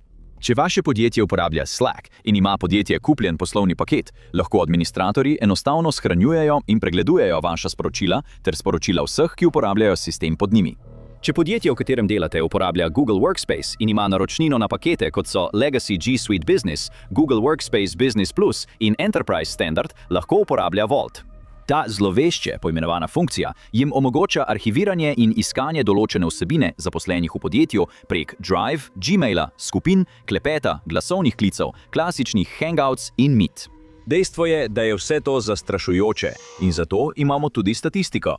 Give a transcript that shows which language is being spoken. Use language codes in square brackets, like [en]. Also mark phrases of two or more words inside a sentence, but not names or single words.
[sl] Če vaše podjetje uporablja Slack in ima podjetje kupljen poslovni paket, lahko administratorji enostavno shranjujejo in pregledujejo vaša sporočila ter sporočila vseh, ki uporabljajo sistem pod njimi. Če podjetje, v katerem delate, uporablja Google Workspace in ima naročnino na pakete, kot so Legacy G Suite Business, Google Workspace Business Plus in Enterprise Standard, lahko uporablja Vault. Ta zlovešče poimenovana funkcija jim omogoča arhiviranje in iskanje določene vsebine zaposlenih v podjetju prek Drive, Gmaila, skupin, klepeta, glasovnih klicev, klasičnih Hangouts in Meet. Dejstvo je, da je vse to zastrašujoče in zato imamo tudi statistiko.